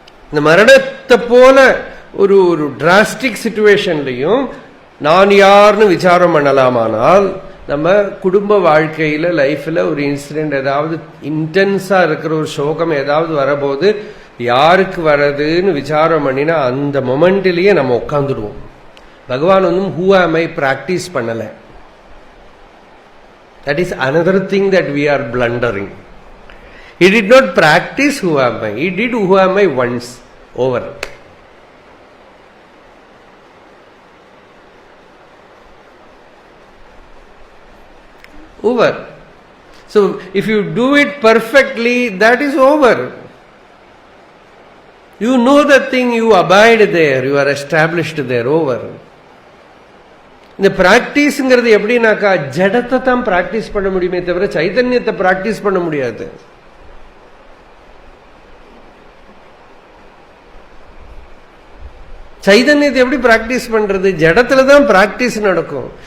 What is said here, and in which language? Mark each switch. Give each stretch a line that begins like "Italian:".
Tamil: இந்த மரணத்தை போல ஒரு டிராஸ்டிக் சிச்சுவேஷன்லையும் நான் யாருன்னு விசாரம் பண்ணலாமானால் நம்ம குடும்ப வாழ்க்கையில லைஃப்ல ஒரு இன்சிடென்ட் ஏதாவது இன்டென்ஸா இருக்கிற ஒரு சோகம் ஏதாவது வரபோது யாருக்கு வர்றதுன்னு விசாரம் பண்ணினா அந்த மொமெண்ட்லயே நம்ம உட்காந்துடுவோம். பகவான் ஹூ ஆம் ஐ பிராக்டிஸ் பண்ணல.
English: That is another thing that we are blundering. He did not practice who am I. He did who am I once. Over. Over. So if you do it perfectly, that is over. You know the thing, you abide there, you are established there. Over.
Tamil: இந்த பிராக்டிஸ்ங்கிறது எப்படின்னாக்கா ஜடத்தை தான் practice பண்ண முடியுமே தவிர சைதன்யத்தை practice பண்ண முடியாது. சைதன்யத்தை எப்படி practice பண்றது? ஜடத்துல தான் பிராக்டிஸ் நடக்கும்.